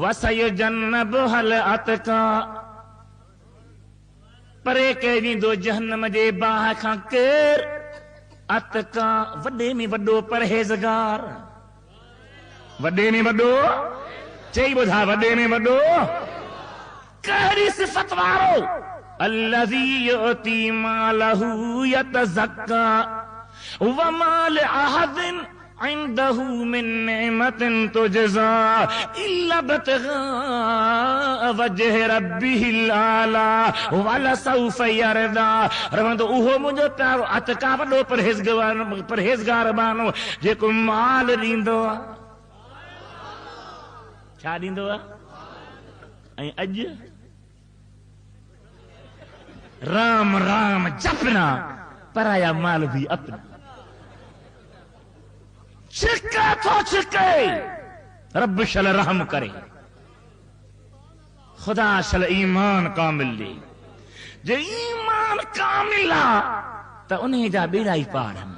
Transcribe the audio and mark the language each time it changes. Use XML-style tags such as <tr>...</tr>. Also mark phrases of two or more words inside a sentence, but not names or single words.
<ar>وسيجنبها الأتقى,</ar> <sd>परे कईंदो जहन्नम जे बाहि खां केर? अतका, वॾे में वॾो परहेज़गार। वॾे में वॾो चई ॿुधा, वॾे में वॾो कहिड़ी सिफ़त वारो?</sd> <ar>الذي يؤتي ماله يتزكى و ما لأحد عنده من نعمة تجزى إلا ابتغاء وجه ربه الأعلى ولسوف يرضى.</ar> <sd>रहंदो उहो मुंहिंजो प्यारो अतका वॾो परहेज़गार बानो जेको माल ॾींदो आहे। छा ॾींदो आहे? ऐं अॼु</sd> <hi>राम राम जपना, पराया माल भी अपना।</hi> <sd>छिके थो छिके, रब शल रहम करे, खुदा शल ईमान कामिल ॾे। जे ईमान कामिल आहे त उन जा बेड़ा ई पार आहिनि।</sd>